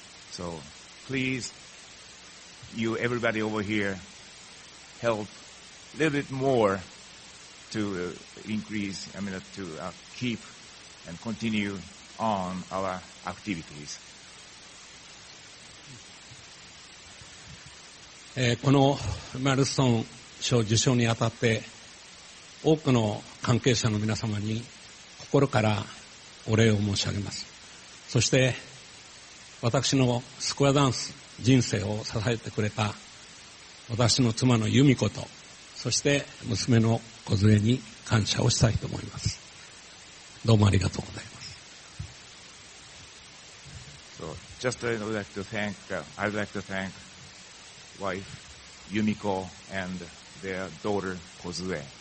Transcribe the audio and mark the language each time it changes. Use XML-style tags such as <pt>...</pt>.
<en>So please, you everybody over here, help a little bit more to increase, to keep and continue on our activities.</en> <ja>このマイルストーン賞受賞にあたって多くの関係者の皆様に心からお礼を申し上げます。そして私のスクエアダンス人生を支えてくれた私の妻の由美子と、そして娘の梢に感謝をしたいと思います。どうもありがとうございます。</ja> <en>just I'd like to thank wife Yumiko and their daughter Kozue.</en>